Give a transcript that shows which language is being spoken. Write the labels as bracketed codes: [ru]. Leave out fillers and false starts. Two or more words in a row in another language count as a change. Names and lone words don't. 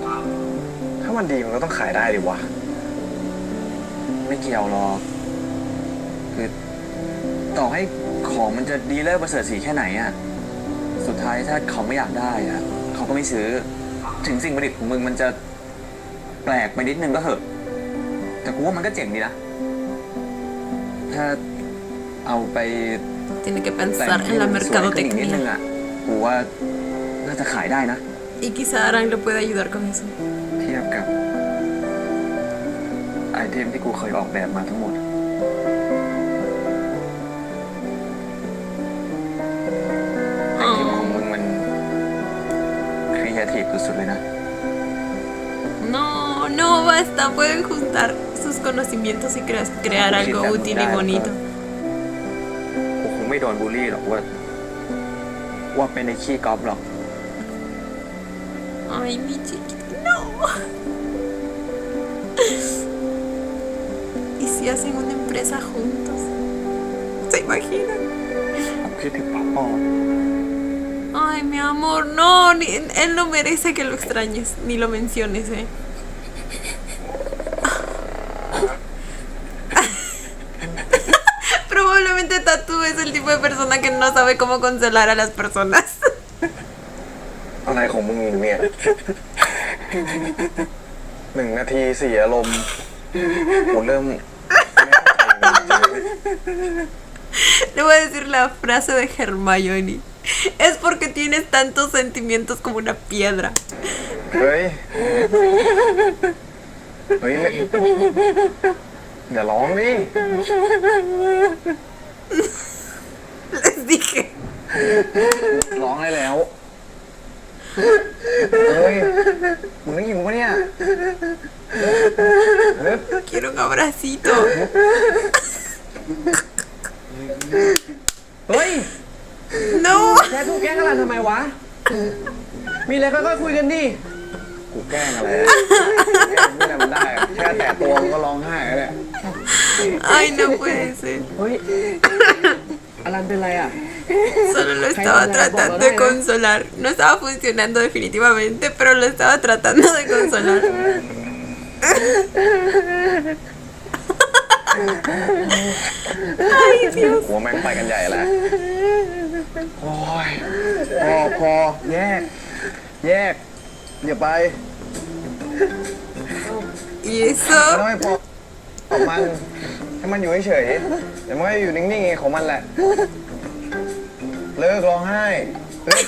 [th] ถ้ามันดีมันก็ต้องขายได้ดิวะ ไม่เกี่ยวหรอก คือต่อให้ของมันจะดีเลิศประเสริฐสีแค่ไหนอะสุดท้ายถ้าเขาไม่อยากได้อะเขาก็ไม่ซื้อ ถึงสิ่งประดิษฐ์ของมึงมันจะแปลกไปนิดนึงก็เหอะ แต่กูว่ามันก็เจ๋งดีนะ ถ้าเอาไป [es] Tiene que [th] แต่ [es] pensar [th] ที่ [es] en la [th] มันสวยขึ้นอีกนิดนึง [es] mercadotecnia. [th] อ่ะกูว่าน่าจะขายได้นะ [es] Y quizá Aran le pueda ayudar con eso. [th] เทียบกับไอเทมที่กูเคยออกแบบมาทั้งหมด ไอเทมของมึงมันครีเอทีฟสุดๆเลยนะ [es] No, no, basta. Pueden juntar sus conocimientos y crear algo útil y bonito. [th] กูคงไม่โดนบูลลี่หรอกว่าเป็นไอ้ขี้กอล์ฟหรอก [es] Ay, mi chiquito, no. ¿Y si hacen una empresa juntos? ¿Se imaginan? [th] กูคิดถึงป๊อปปอ [es] Ay, mi amor, no, él no merece que lo extrañes, ni lo menciones, ¿eh? Probablemente Tatu es el tipo de persona que no sabe cómo consolar a las personas. [th] อะไรของมึงเนี่ย 1 นาทีเสียอารมณ์กูเริ่ม [es] Le voy a decir la frase de Hermione. Es porque tienes tantos sentimientos como una piedra. [th] เฮ้ย อย่าร้องดิ [es] Les dije. [th] ร้องได้แล้ว เฮ้ย มึงได้ยินกูปะเนี่ย [es] Quiero un abracito. [th] เฮ้ย [es] No. [th] แกถูกแกล้งอะไรทำไมวะ มีอะไรก็คุยกันดิกูแกล้งอะไรไม่ได้มันได้ แค่แตะตัวมันก็ร้องไห้แล้วเนี่ย [es] Ay, no puede ser. [th] เฮ้ย อลันเป็นไรอ่ะ [es] Solo lo estaba tratando de consolar. No estaba funcionando definitivamente, pero lo estaba tratando de consolar. Ay, Dios. [th] หัวแม่งไปกันใหญ่แล้ว โอ้ย พอ แยก อย่าไป [es] ¿Y [th] ไม่ [es] eso? [th] ต้องให้พอของมันให้มันอยู่เฉยๆแต่มันก็อยู่นิ่งๆของมันแหละ เลิกร้องไห้เลิก